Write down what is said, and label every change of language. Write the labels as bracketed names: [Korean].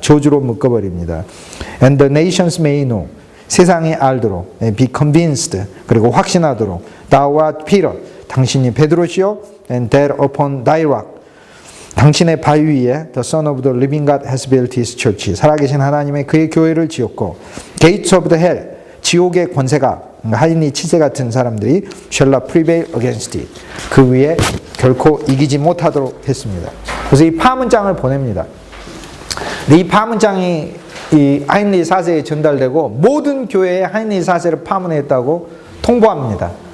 [Korean] 저주로 묶어버립니다. [English] And the nations may know. [Korean] 세상이 알도록. [English] Be convinced. [Korean] 그리고 확신하도록. [English] Thou art Peter. [Korean] 당신이 베드로시요. [English] And that upon thy rock. [Korean] 당신의 바위 위에 [English] the Son of the living God has built his church. [Korean] 살아계신 하나님의 그의 교회를 지었고 [English] Gates of the hell. [Korean] 지옥의 권세가 하인이 치세 같은 사람들이 [English] shall not prevail against it. [Korean] 그 위에 결코 이기지 못하도록 했습니다. 그래서 이 파문장을 보냅니다. 이 파문장이 이 하인리 4세에 전달되고 모든 교회에 하인리 4세를 파문했다고 통보합니다.